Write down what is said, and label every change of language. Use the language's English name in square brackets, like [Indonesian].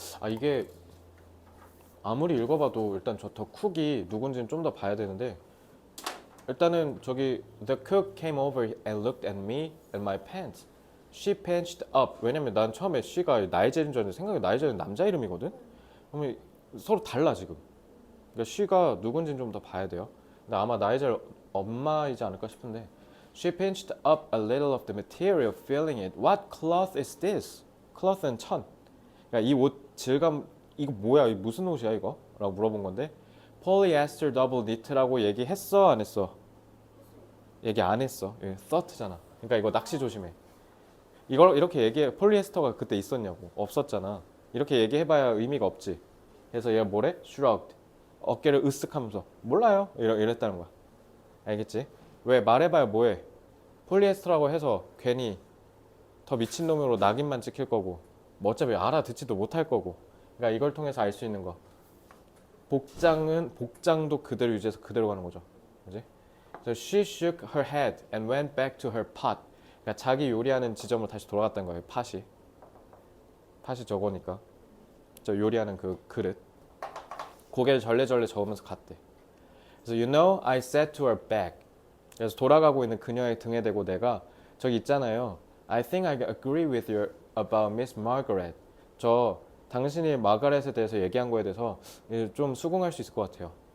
[Korean] 이게 아무리 읽어봐도 일단 저 더 쿡이 누군지는 좀 더 봐야 되는데, 일단은 저기 [English] The cook came over and looked at me and my pants. She pinched up. [Korean] 왜냐면 난 처음에 she가 나이젤인 줄 알았는데 생각에 나이젤은 남자 이름이거든? 그러면 서로 달라 지금. 그러니까 she가 누군지는 좀 더 봐야 돼요. 근데 아마 나이젤 엄마이지 않을까 싶은데 [English] She pinched up a little of the material, feeling it. What cloth is this? cloth는 천. [Korean] 그러니까 이 옷 질감 이거 뭐야? 이거 무슨 옷이야 이거? 라고 물어본 건데 [English] polyester double knit [Korean] 라고 얘기했어 안 했어? 얘기 안 했어. thought잖아. 그러니까 이거 낚시 조심해. 이걸 이렇게 얘기해. 폴리에스터가 그때 있었냐고. 없었잖아. 이렇게 얘기해봐야 의미가 없지. 그래서 얘가 뭐래? shrugged. 어깨를 으쓱하면서 몰라요. 이랬다는 거야. 알겠지? 왜 말해봐야 뭐해? 폴리에스터라고 해서 괜히 더 미친놈으로 낙인만 찍힐 거고 뭐 어차피 알아듣지도 못할 거고. 그러니까 이걸 통해서 알 수 있는 거. 복장도 그대로 유지해서 그대로 가는 거죠. 그지? [English] So she shook her head and went back to her pot. [Korean] 그러니까 자기 요리하는 지점으로 다시 돌아갔다는 거예요. 팥이 저거니까. 저 요리하는 그 그릇. 고개를 절레절레 저으면서 갔대. 그래서 [English] you know, I said to her back. [Korean] 그래서 돌아가고 있는 그녀의 등에 대고 내가 저기 있잖아요. [English] I think I agree with you about Miss Margaret. [Korean] 저 당신이 마가렛에 대해서 얘기한 거에 대해서 좀 수긍할 수 있을 것 같아요.